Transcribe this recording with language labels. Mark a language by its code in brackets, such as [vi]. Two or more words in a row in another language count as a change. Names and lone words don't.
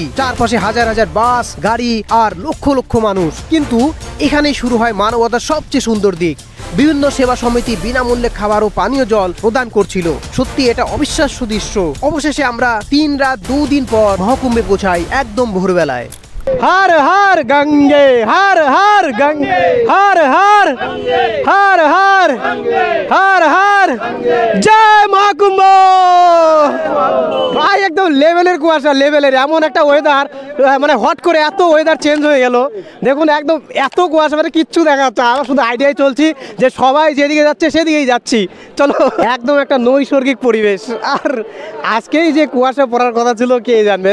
[bn] চারপাশে হাজার হাজার বাস, গাড়ি আর লক্ষ লক্ষ মানুষ। কিন্তু এখানেই শুরু হয় মানবতার সবচেয়ে সুন্দর দিক। বিভিন্ন সেবা সমিতি বিনামূল্যে খাবার ও পানীয় জল প্রদান করছিল। সত্যি এটা অবিশ্বাস্য দৃশ্য। অবশেষে আমরা 3 রাত 2 দিন পর মহাকুম্ভে পৌঁছাই একদম ভোরবেলায়। [hi] हर हर गंगे हर हर गंगे हर हर हर हर हर हर जय महाकुंभ। [bn] ভাই একদম লেভেলের কুয়াশা, লেভেলের এমন একটা ওয়েদার, মানে হট করে এত [en] weather change [bn] হয়ে গেল। দেখুন একদম এত কুয়াশা, মানে কিচ্ছু দেখা যাচ্ছে। আমরা শুধু আইডিয়ায় চলছি যে সবাই যেদিকে যাচ্ছে সেদিকেই যাচ্ছি। চলো, একদম একটা নৈসর্গিক পরিবেশ। আর আজকেই যে কুয়াশা পড়ার কথা ছিল কে জানবে।